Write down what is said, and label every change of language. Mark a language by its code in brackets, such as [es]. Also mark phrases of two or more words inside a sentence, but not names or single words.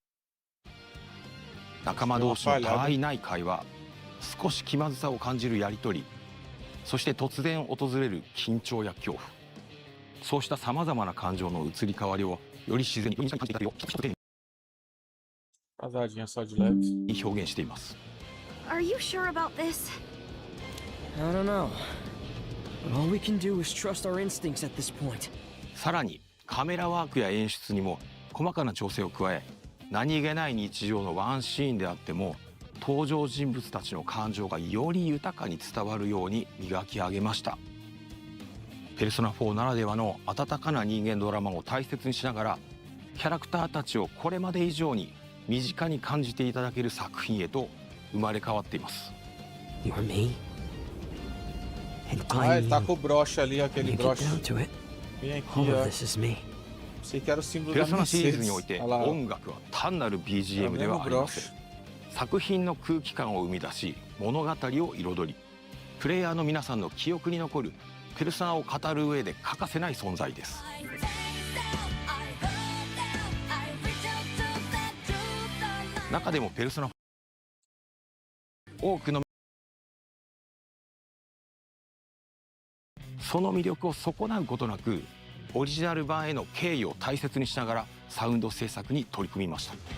[ja] 仲間同士のたわいない会話、少し気まずさを感じるやり取り、そして突然訪れる緊張や恐怖、そうしたさまざまな感情の移り変わりをより自然に感じていただけるよう表現しています。 [en] Are you sure about this? I don't know. All we can do is trust our instincts at this point. [ja] さらにカメラワークや演出にも細かな調整を加え、何気ない日常のワンシーンであっても登場人物たちの感情がより豊かに伝わるように磨き上げました。ペルソナ4ならではの温かな人間ドラマを大切にしながら、キャラクターたちをこれまで以上に身近に感じていただける作品へと生まれ変わっています。 [pt] Ah, ele tá com o broche ali, aquele broche. Vem aqui, ó. Sei que era o símbolo [ja] ペル [pt] da [ja] ソナシリーズに [pt] Mercedes. [ja] おいて [pt] Olha lá, ó. [ja] 音楽は単なる BGM ではありません。作品の空気感を生み出し、物語を彩り、プレイヤーの皆さんの記憶に残るペルソナを語る上で欠かせない存在です。中でもペルソナ多くのその魅力を損なうことなく、オリジナル版への敬意を大切にしながらサウンド制作に取り組みました。